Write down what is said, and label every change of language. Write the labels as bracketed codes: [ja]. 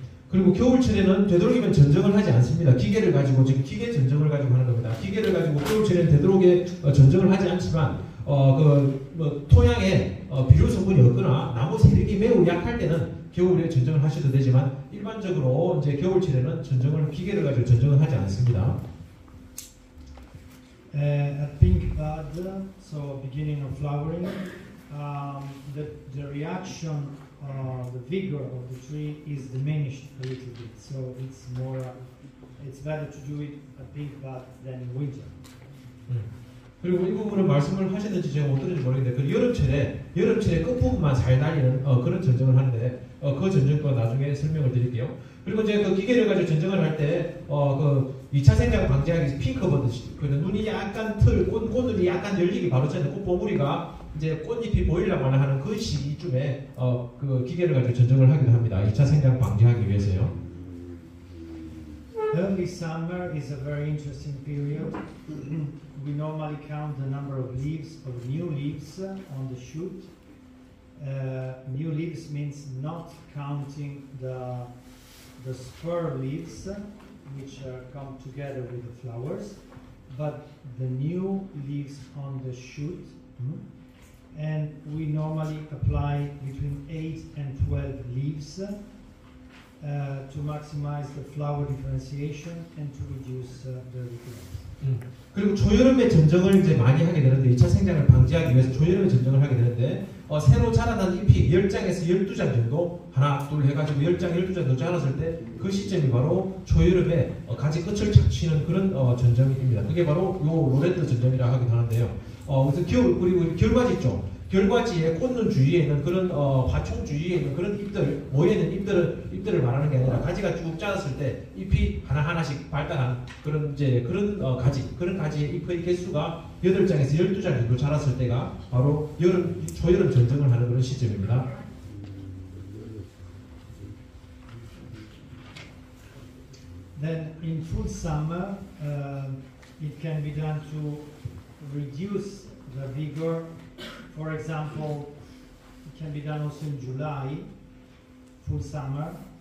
[ko] 그리고 겨울철에는 되도록이면 전정을 하지 않습니다. 기계를 가지고 지금 기계 전정을 가지고 하는 겁니다. 기계를 가지고 겨울철에는 되도록에 전정을 하지 않지만 토양에 비료 성분이 없거나 나무 세력이 매우 약할 때는 겨울에 전정을 하셔도 되지만 일반적으로 이제 겨울철에는 전정을 기계를 가지고 전정을 하지 않습니다. [en] At pink bud, so beginning of flowering, the reaction, the vigor of the tree is diminished a little bit. So it's better to do it at pink bud than in winter. [ko] 그리고 이 부분은 말씀을 하셨는지 제가 못 들은지 모르겠는데 그 여름철에 끝부분만 잘 달리는 그런 전정을 하는데 그 전정도 나중에 설명을 드릴게요. 그리고 이제 그 기계를 가지고 전정을 할 때 그 2차 생장 방지하기 위해서 핑크버드 그 눈이 약간 꽃눈이 약간 열리기 바로 전에 꽃봉우리가 이제 꽃잎이 보이려고 하는 그 시기쯤에 그 기계를 가지고 전정을 하기도 합니다. 2차 생장 방지하기 위해서요. [en] Early summer is a very interesting period. We normally count the number of leaves, of new leaves on the shoot. New leaves means not counting the spur leaves, which come together with the flowers, but the new leaves on the shoot. And we normally apply between 8 and 12 leaves to maximize the flower differentiation and to reduce the recurrence. [ko] 그리고 초여름에 전정을 이제 많이 하게 되는데 2차 생장을 방지하기 위해서 초여름에 전정을 하게 되는데 새로 자라난 잎이 10장에서 12장 정도 하나 둘 해가지고 10장 12장 정도 자랐을 때 그 시점이 바로 초여름에 가지 끝을 착취는 그런 전정입니다. 그게 바로 요 로렌트 전정이라고 하기도 하는데요. 그래서 그리고 결과지 있죠. 결과지의 꽃눈 주위에 있는 그런 화총 주위에 있는 그런 잎들 모여있는 잎들을 말하는 게 아니라 가지가 쭉 자랐을 때 잎이 하나씩 발달한 그런 그런 가지의 잎의 개수가 8장에서 12장 정도 자랐을 때가 바로 초여름 전정을 하는 그런 시점입니다. [en] Then in full summer, it can be done to reduce the vigor. For example, it can be done also in July, full summer.